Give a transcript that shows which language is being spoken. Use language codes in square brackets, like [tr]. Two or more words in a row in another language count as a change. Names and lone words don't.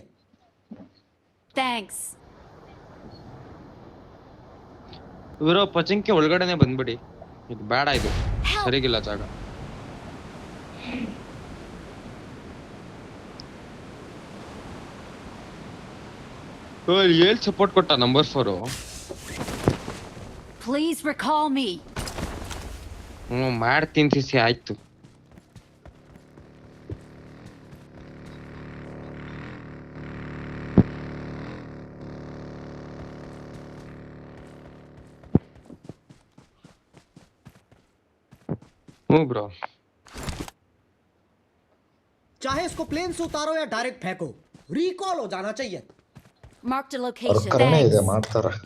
[en] Thanks. [kn] ಇವರು ಪಚಿಂಕಿ ಒಳಗಡೆನೆ ಬಂದ್ಬಿಡಿ, ಇದು ಬೇಡ, ಇದು ಸರಿಗಿಲ್ಲ ಜಾಗ. ಏಳ್ ಸಪೋರ್ಟ್ ಕೊಟ್ಟ ನಂಬರ್ 4. [en] Please recall me. [kn] ಮಾಡ್ತೀನಿ ಸಿಸಿ, ಆಯ್ತು. ಬ್ರೋ, [hi] चाहे इसको प्लेन से उतारो या डायरेक्ट फेंको, रिकॉल हो जाना चाहिए. [en] Marked a [kn] ಅವ್ರ [en] location. [kn] ಕರೆನೇ ಇದೆ, [en] Thanks. [kn] ಮಾಡ್ತಾರ.